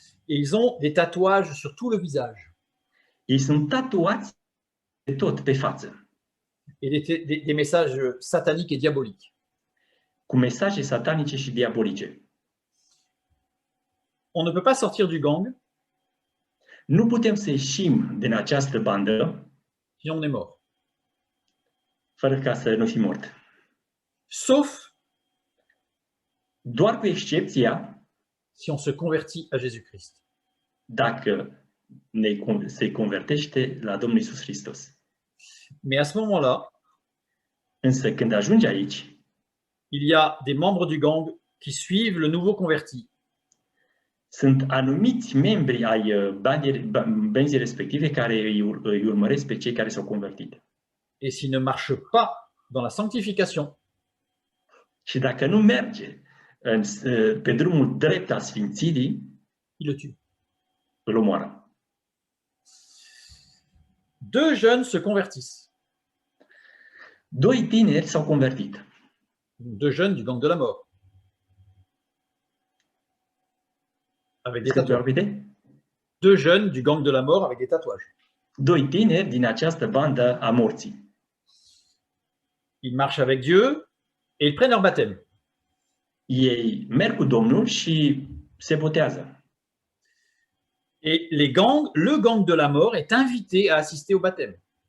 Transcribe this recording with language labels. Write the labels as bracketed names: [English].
[French] Et ils ont des tatouages sur tout le visage [Romanian] Ei sunt tatuați de tot pe față, [French] et des messages sataniques et diaboliques. [Romanian] cu mesaje satanice și diabolice. [French] On ne peut pas sortir du gang [Romanian] Nu putem să ieșim din această bandă [French] si on est mort. [Romanian] fără ca să nu fim mort. [French] Sauf [Romanian] Doar cu excepția [French] si on se convertit à Jésus-Christ. [Romanian] dacă se convertește la Domnul Iisus Hristos. [French] Mais à ce moment-là, [Romanian] Însă când ajungi aici, [French] il y a des membres du gang qui suivent le nouveau converti. [Romanian] sunt anumiți membri ai benzii respective care îi urmăresc pe cei care s-au convertit. [French] Et s'il ne marche pas dans la sanctification, [Romanian] Și dacă nu merge pe drumul drept al sfințirii, [French] il le tue. [Romanian] îl omoară. [French] Deux jeunes se convertissent. [Romanian] Doi tineri s-au convertit. [French] Deux jeunes du gang de la mort. Avec des Est-ce que tu as tatouages. répété? Deux jeunes du gang de la mort avec des tatouages. [Romanian] Doi tineri din această bandă a morții. [French] Ils marchent avec Dieu et ils prennent leur baptême. [Romanian] Ei merg cu Domnul și se botează. [French] Et le gang de la mort est invité à assister au baptême.